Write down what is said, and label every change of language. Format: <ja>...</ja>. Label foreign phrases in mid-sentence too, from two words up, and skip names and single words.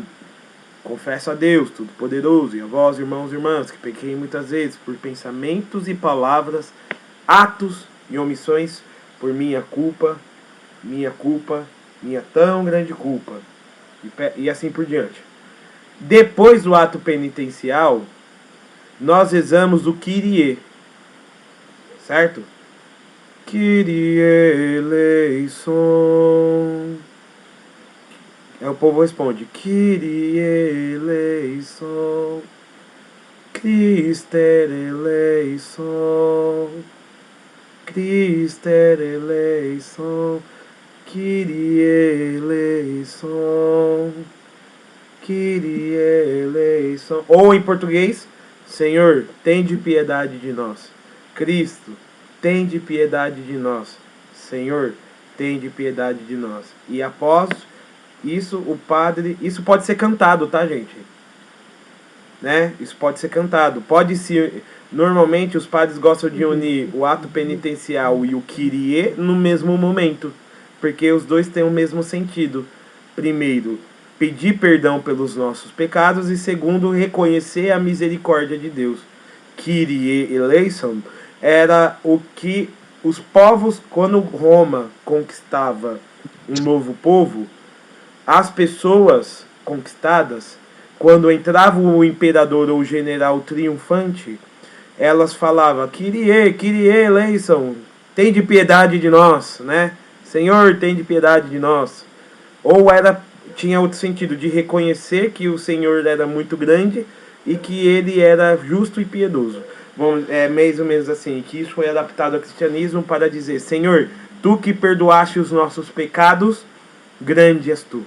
<pt>Confesso a Deus Todo-Poderoso e a vós, irmãos e irmãs, que pequei muitas vezes por pensamentos e palavras, atos e omissões, por minha culpa, minha tão grande culpa. E assim por diante. Depois do ato penitencial, nós rezamos o Kyrie, certo?</pt> <el>Κύριε ἐλέησον.</el> <pt>É o povo responde:</pt> <el>Κύριε ἐλέησον, Χριστὲ ἐλέησον, Χριστὲ ἐλέησον, Κύριε ἐλέησον, Κύριε ἐλέησον.</el> <pt>Ou em português: Senhor, tende piedade de nós. Cristo, tende piedade de nós. Senhor, tende piedade de nós. E após isso, o padre... Isso pode ser cantado, tá, gente? Né? Isso pode ser cantado. Pode ser... Normalmente, os padres gostam de unir o ato penitencial e o Kyrie no mesmo momento. Porque os dois têm o mesmo sentido. Primeiro, pedir perdão pelos nossos pecados. E segundo, reconhecer a misericórdia de Deus.</pt> <el>Κύριε ἐλέησον</el> <pt>era o que os povos, quando Roma conquistava um novo povo, as pessoas conquistadas, quando entrava o imperador ou o general triunfante, elas falavam:</pt> <el>Κύριε, Κύριε ἐλέησον,</el> <pt>tem de piedade de nós, né? Senhor, tem de piedade de nós. Ou tinha outro sentido, de reconhecer que o Senhor era muito grande e que ele era justo e piedoso. Bom, mais ou menos assim, que isso foi adaptado ao cristianismo para dizer: Senhor, tu que perdoaste os nossos pecados, grande és tu.</pt>